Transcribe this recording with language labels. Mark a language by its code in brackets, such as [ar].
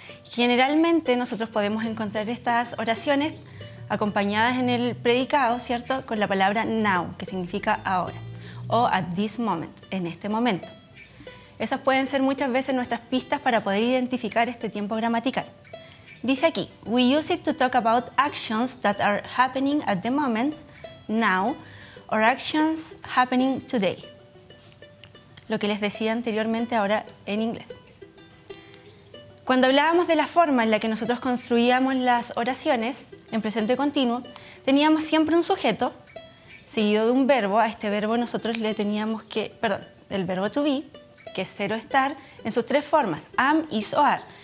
[es] Generalmente nosotros podemos encontrar estas oraciones acompañadas en el predicado, ¿cierto?, con la palabra now, que significa ahora, o [en] at this moment, [es] en este momento. Esas pueden ser muchas veces nuestras pistas para poder identificar este tiempo gramatical. Dice aquí, [en] we use it to talk about actions that are happening at the moment, now, or actions happening today. [es] Lo que les decía anteriormente ahora en inglés. Cuando hablábamos de la forma en la que nosotros construíamos las oraciones en presente continuo, teníamos siempre un sujeto seguido de un verbo. A este verbo nosotros le teníamos que, el verbo to be, que es ser o estar, en sus tres formas, am, is o are.